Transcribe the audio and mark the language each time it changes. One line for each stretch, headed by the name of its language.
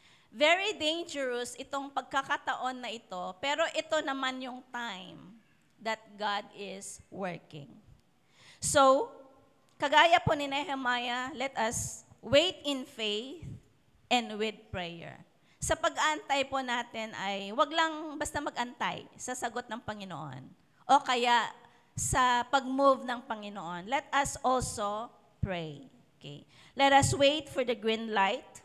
Filipino: Very dangerous itong pagkakataon na ito, pero ito naman yung time
English: that God is working. So,
Filipino: kagaya po ni Nehemiah,
English: let us wait in faith and with prayer.
Filipino: Sa pag-aantay po natin ay wag lang basta mag-antay sa sagot ng Panginoon o kaya sa pag-move ng Panginoon.
English: Let us also pray. Okay. Let us wait for the green light.